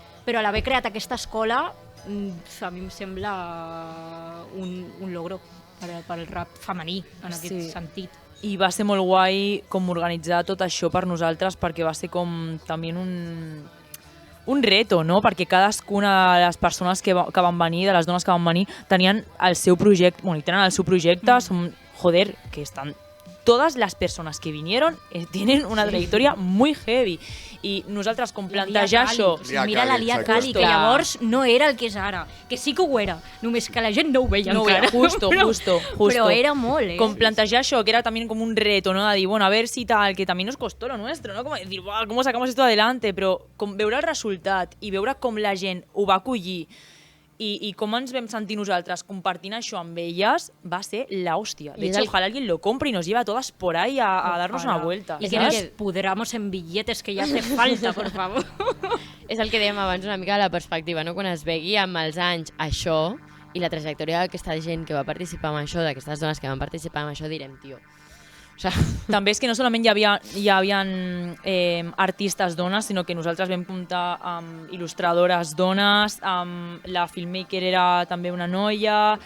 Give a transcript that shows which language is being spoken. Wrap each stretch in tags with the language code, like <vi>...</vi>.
<ca>Però l'haver creat aquesta escola a mi em sembla un logro per al rap femení, en aquest sentit. I va ser molt guai com organitzar tot això per nosaltres, perquè va ser com també un reto, no? Perquè cadascuna de les persones que van venir, de les dones que van venir, tenien el seu projecte, bueno, i tenen el seu projecte, són, joder, que estan...</ca> <es>Todas las personas que vinieron tienen una trayectoria muy heavy.</es> <ca>I nosaltres, com plantejar això... Mira la Lia Cali, que llavors no era el que és ara. Que sí que ho era, només que la gent no ho veia encara.</ca> <es>Justo.</es> <ca>Però era molt, Com plantejar això, que era</ca> <es>también como un reto, ¿no?</es> <ca>De dir,</ca> <es>bueno, a ver si tal, que también nos costó lo nuestro, ¿no? Como decir, wow, ¿cómo sacamos esto adelante?</es> <ca>Però com veure el resultat i veure com la gent ho va acollir i com ens vam sentir nosaltres compartint això amb elles, va ser l'hòstia.</ca> <es>De hecho, ojalá alguien lo compre y nos lleve a todas por ahí a darnos una vuelta. Y que nos pudramos en billetes, que ya hace falta, por favor.</es> <ca>És el que dèiem abans, una mica de la perspectiva, no? Quan es vegi amb els anys això i la trajectòria d'aquesta gent que va participar en això, d'aquestes dones que van participar en això, direm, tio...</ca> <es>O sea,</es> <ca>també és que no solament hi havia artistes dones, sinó que nosaltres vam comptar amb il·lustradores dones, amb la filmmaker era també una noia,</ca>